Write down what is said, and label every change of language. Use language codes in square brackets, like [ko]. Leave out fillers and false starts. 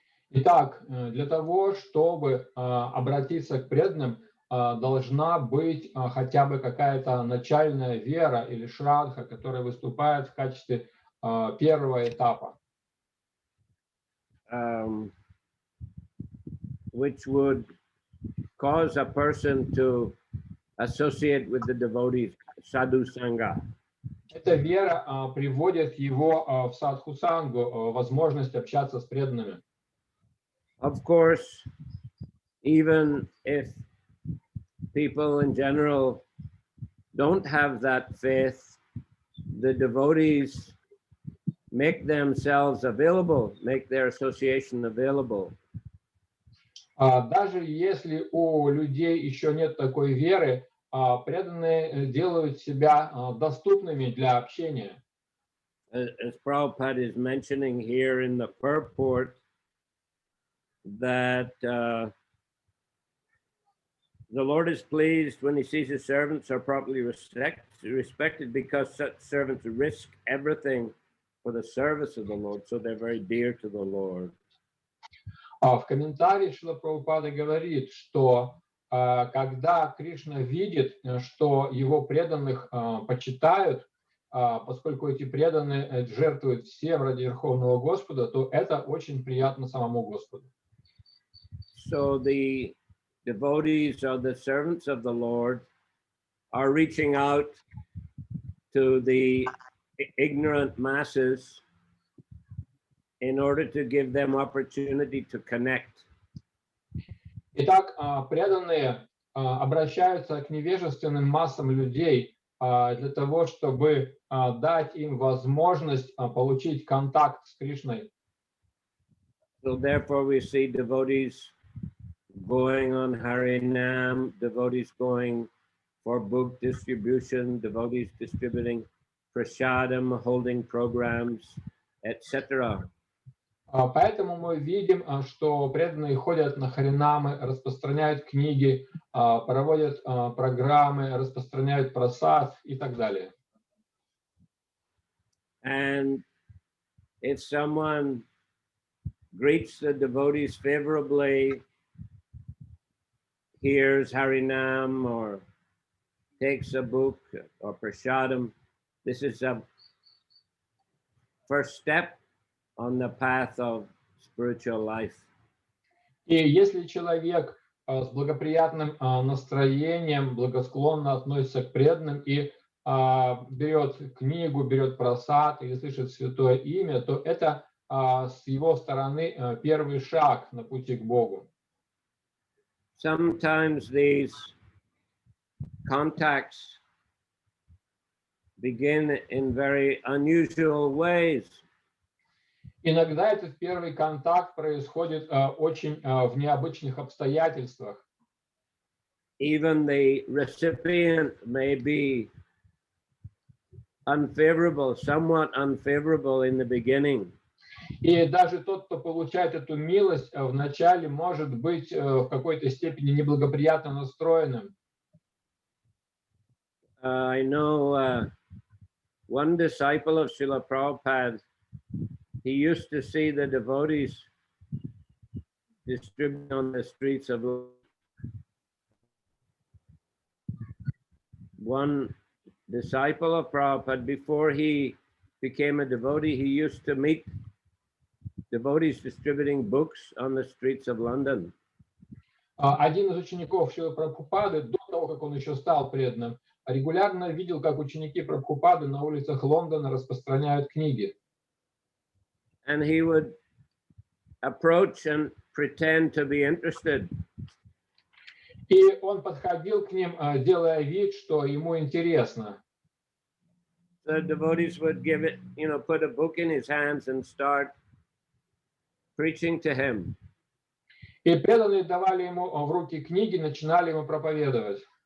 [ru] Итак, для того, чтобы обратиться к преданным, должна быть хотя бы какая-то начальная вера или шрадха, которая выступает в качестве первого этапа. [en] Which would cause a person to associate with the devotees, sadhu sangha. [ru] Эта вера приводит его в садхусангу, возможность общаться с преданными. [en] Of course, even if people in general don't have that faith, the devotees make themselves available, make their association available. [ru] Даже если у людей еще нет такой веры, преданные делают себя доступными для общения. [en] As Prabhupada is mentioning here in the purport, that the Lord is pleased when he sees his servants are properly respected because such servants risk everything for the service of the Lord, so they're very dear to the Lord. [ru] В комментарии Шрила Прабхупада говорит, что когда Кришна видит, что его преданных почитают, поскольку эти преданные жертвуют всем ради Верховного Господа, то это очень приятно самому Господу. [en] So the devotees or the servants of the Lord are reaching out to the ignorant masses in order to give them opportunity to connect. [ru] Итак, преданные обращаются к невежественным массам людей для того, чтобы дать им возможность получить контакт с Кришной. [en] So therefore we see devotees going on Harinam, devotees going for book distribution, devotees distributing prasadam, holding programs, etc. [ru] Поэтому мы видим, что преданные ходят на харинамы, распространяют книги, проводят программы, распространяют прасад и так далее. [en] And if someone greets the devotees favorably, hears Harinam or takes a book or prasadam, this is a first step on the path of spiritual life. [ru] И если человек с благоприятным настроением, благосклонно относится к преданным и берет книгу, берет прасад или слышит святое имя, то это с его стороны первый шаг на пути к Богу. [en] Sometimes these contacts begin in very unusual ways. [ru] Иногда этот первый контакт происходит очень в необычных обстоятельствах. [en] Even the recipient may be unfavorable, somewhat unfavorable in the beginning. [ru] И даже тот, кто получает эту милость, вначале может быть в какой-то степени неблагоприятно настроенным. [en] I know one disciple of Srila Prabhupada, he used to see the devotees distributing on the streets of one disciple of Prabhupada, before he became a devotee, he used to meet devotees distributing books on the streets of London. [ru] Один из учеников Шрилы Прабхупады, до того, как он еще стал преданным, регулярно видел, как ученики Прабхупады на улицах Лондона распространяют книги. [en] And he would approach and pretend to be interested. [ru] И он подходил к ним, делая вид, что ему интересно. [en] The devotees would give it, put a book in his hands and start preaching to him. [ru] И преданные давали ему в руки книги, начинали ему проповедовать.